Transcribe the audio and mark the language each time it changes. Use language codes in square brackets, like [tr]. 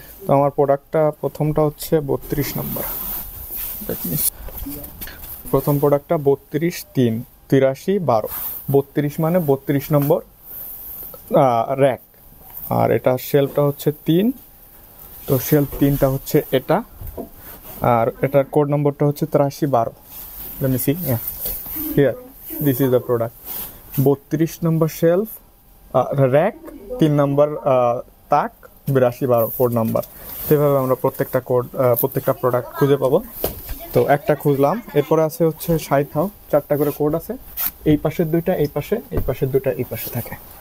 [bn] তো আমার প্রোডাক্টটা প্রথমটা হচ্ছে 32 নম্বর, প্রথম প্রোডাক্টটা 32 3 83 12, 32 মানে 32 নম্বর র্যাক। আর এটা শেলফটা হচ্ছে 3, তো শেলফ 3টা হচ্ছে এটা, আর এটার কোড নম্বরটা হচ্ছে 83 12। [en] Let me see, yeah, here, this is the product. [bn] 32 number shelf, rack, 3 নম্বর তাক, 82 12 কোড নাম্বার। সেভাবে আমরা প্রত্যেকটা প্রোডাক্ট খুঁজে পাবো। তো একটা খুঁজলাম, এরপরে আছে হচ্ছে 60, 4টা করে কোড আছে, এই পাশের 2টা এই পাশে, এই পাশের 2টা এই পাশে থাকে।